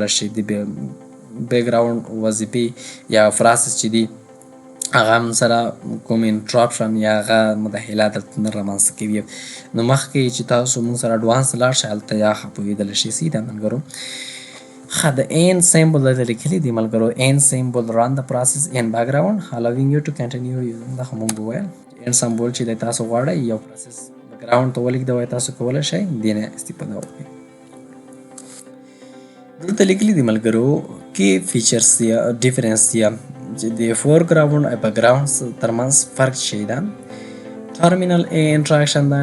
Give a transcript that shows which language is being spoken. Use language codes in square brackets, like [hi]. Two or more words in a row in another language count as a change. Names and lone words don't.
[ps] شئ د بیک ګراوند وظیفې یا پروسس چې دي هغه هم سره کوم انټراپشن یا هغه مداخلات دلته نه رامنځته کوي نو مخکې چې تاسو موږ سره اډوانس لاړ شئ هلته یا ښه پوهېدلی شئ سیده ملګرو ښه د این سیمبل دلته لیکلي دي ملګرو [en] and symbol run the process in background allowing you to continue using [ps] دا خو موږ وویل [en] and symbol [ps] چې دی تاسو غواړئ یو پروسس بیک ګراوند ته ولېږدوئ تاسو کولی شئ دې نه استفاده وکړئ دلته لیکلي دي ملګرو کې فیچرز یا ډیفرنس یا چې د فور ګراوند او بیک ګراوند ترمنځ فرق شي دا [en] terminal interaction [ps] دا